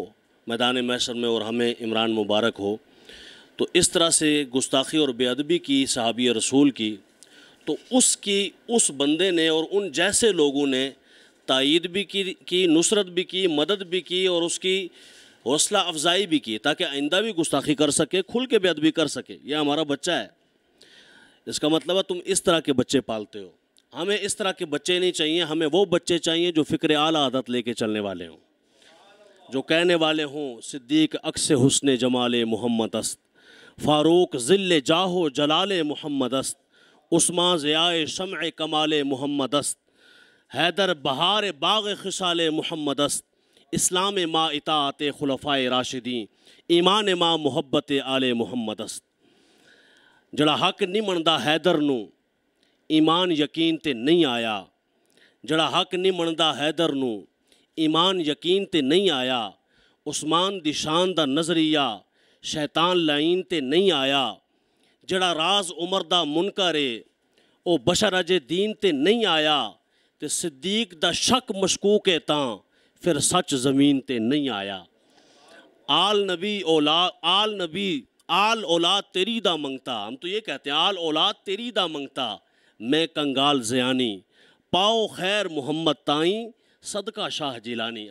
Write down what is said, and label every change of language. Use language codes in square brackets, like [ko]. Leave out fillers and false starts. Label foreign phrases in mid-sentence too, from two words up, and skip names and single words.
[ur] میدان محشر میں اور ہمیں عمران مبارک ہو، تو اس طرح سے گستاخی اور بے ادبی کی صحابی رسول کی، تو اس بندے نے اور ان جیسے لوگوں نے تائید بھی کی، نصرت بھی کی، مدد بھی کی، اور اس کی حوصلہ افزائی بھی کی تاکہ آئندہ بھی گستاخی کر سکے، کھل کے بے ادبی کر سکے۔ یہ ہمارا بچہ ہے، اس کا مطلب ہے تم اس طرح کے بچے پالتے ہو۔ ہمیں اس طرح کے بچے نہیں چاہیے، ہمیں وہ بچے چاہیے جو فکر اعلیٰ عادت لے کے چلنے والے ہوں، [fa] جو کہنے والے ہوں صدیق عکس حسن جمال محمد است، فاروق ذل جاہ جلال محمد است، عثمان ضیاء شمع کمال محمد است، حیدر بہار باغ خصال محمد است، اسلام ما اطاعت خلفائے راشدین، ایمان ما محبت آل محمد است۔ [pa] جڑا حق نہیں مندا حیدر نو ایمان یقین تے نہیں آیا، جڑا حق نہیں مندا حیدر نو ایمان یقین تے نہیں آیا، عثمان دی شان دا نظریہ شیطان لائن تے نہیں آیا، جڑا راز عمر دا منکرے او بشر اجے دین تے نہیں آیا، تے صدیق دا شک مشکوک ہے تاں پھر سچ زمین تے نہیں آیا۔ آل اولاد تیری دا منگتا، [ur] ہم تو یہ کہتے ہیں [pa] آل اولاد تیری دا منگتا، میں کنگال زیانی، پاؤ خیر محمد تائیں صدقہ شاہ جیلانی۔